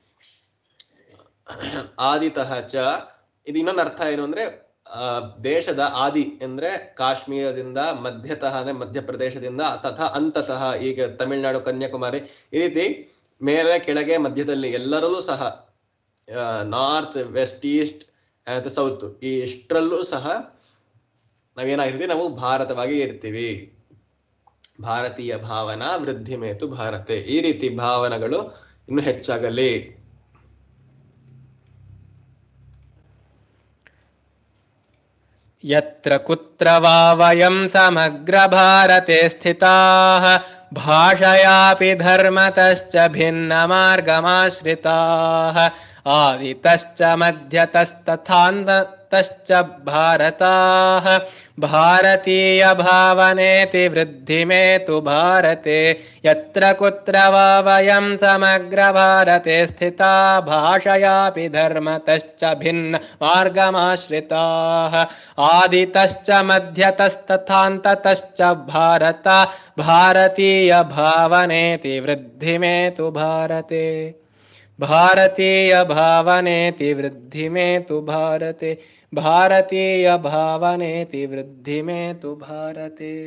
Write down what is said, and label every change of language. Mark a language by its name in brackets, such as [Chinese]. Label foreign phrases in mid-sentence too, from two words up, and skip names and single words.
[Sanskrit] ಆದಿತಃ ಚ, [Kannada] ಇದು ಇನ್ನೊಂದು ಅರ್ಥ ಏನು ಅಂದ್ರೆ, ದೇಶದ ಆದಿ ಅಂದ್ರೆ ಕಾಶ್ಮೀರದಿಂದ, ಮಧ್ಯತಃ ಅಂದ್ರೆ ಮಧ್ಯಪ್ರದೇಶದಿಂದ, [Sanskrit] ತಥಾ ಅಂತತಃ [Kannada] ಈಗ ತಮಿಳುನಾಡು, ಕನ್ಯಾಕುಮಾರಿ, ಈ ರೀತಿ ಮೇಲೆ ಕೆಳಗೆ ಮಧ್ಯದಲ್ಲಿ ಎಲ್ಲರಲ್ಲೂ ಸಹ, [English] north west east south, [Kannada] ಈ ಎಷ್ಟರಲ್ಲೂ ಸಹ ನಾವೇನಾಗಿರ್ತೀವಿ, ನಾವು ಭಾರತವಾಗಿ ಇರ್ತೀವಿ. [Sanskrit] ಭಾರತೀಯ ಭಾವನಾ ವೃದ್ಧಿಮೇತು ಭಾರತೆ, [Kannada] ಈ ರೀತಿ ಭಾವನೆಗಳು ಇನ್ನು ಹೆಚ್ಚಾಗಲಿ. [Sanskrit] ಯತ್ರ ಕುತ್ರ ವಾ ವಯಂ ಸಮಗ್ರ ಭಾರತೆ ಸ್ಥಿತಾಃ ಭಾಷಯಾಪಿ ಧರ್ಮತಶ್ಚ ಭಿನ್ನ ಮಾರ್ಗಮಾಶ್ರಿತಾಃ ಆದಿತಶ್ಚ ಮಧ್ಯತಸ್ತಥಾಂತಶ್ಚ ಭಾರತಾಃ ಭಾರತೀಯ ಭಾವನೇತಿ ವೃದ್ಧಿಮೇತು ಭಾರತೆ ಯತ್ರ ಕುತ್ರ ವಾ ವಯಂ ಸಮಗ್ರ ಭಾರತೆ ಸ್ಥಿತಾ ಭಾಷಯಾಪಿ ಧರ್ಮತಶ್ಚ ಭಿನ್ನ ಮಾರ್ಗಮಾಶ್ರಿತಾಃ ಆದಿತಶ್ಚ ಮಧ್ಯತಸ್ತಥಾಂತತಶ್ಚ ಭಾರತ ಭಾರತೀಯ ಭಾವನೇತಿ ವೃದ್ಧಿಮೇತು ಭಾರತೆ ಭಾರತೀಯ ಭಾವನೇತಿ ವೃದ್ಧಿಮೇತು ಭಾರತೆ ಭಾರತೀಯ ಭಾವನೇತಿ ವೃದ್ಧಿಮೇತು ಭಾರತೆ.